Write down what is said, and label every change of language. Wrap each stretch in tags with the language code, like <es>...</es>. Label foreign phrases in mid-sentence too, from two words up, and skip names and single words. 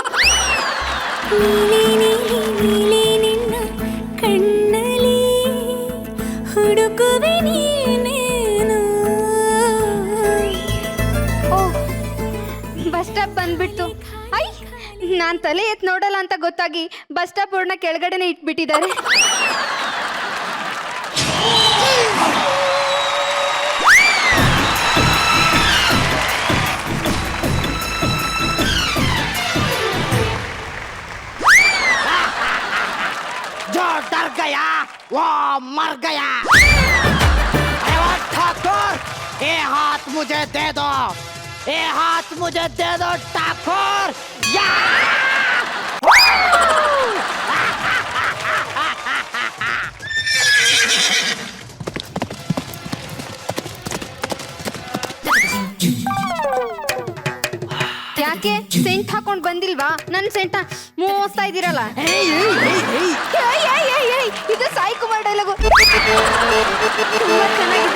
<kn>ಕಣ್ಣಲಿ ಹುಡುಕುವೆ ನೀನೇನು. ಓ,</kn> <en>bus stop</en> <kn>ಬಂದ್ಬಿಡ್ತು. ಐ, ನಾನ್ ತಲೆ ಎತ್ ನೋಡಲ್ಲ ಅಂತ ಗೊತ್ತಾಗಿ</kn> <en>bus stop</en> <kn>ಬೋರ್ಡ್ನ ಕೆಳಗಡೆನೆ ಇಟ್ಬಿಟ್ಟಿದ್ದಾರೆ.</kn> <hi>जो डर गया वो मर गया। ठाकुर, ये हाथ मुझे दे दो, ये हाथ मुझे दे दो ठाकुर। या</hi> <kn>ಯಾಕೆ ಸೆಂಟ್ ಹಾಕೊಂಡ್ ಬಂದಿಲ್ವಾ? ನನ್ ಸೆಂಟ ಮೋಸ್ತಾ ಇದ್ದೀರಲ್ಲ. ಇದು ಸಾಯಿ ಕುಮಾರ್ ಡೈಲಾಗು, ತುಂಬಾ ಚೆನ್ನಾಗಿದೆ.</kn>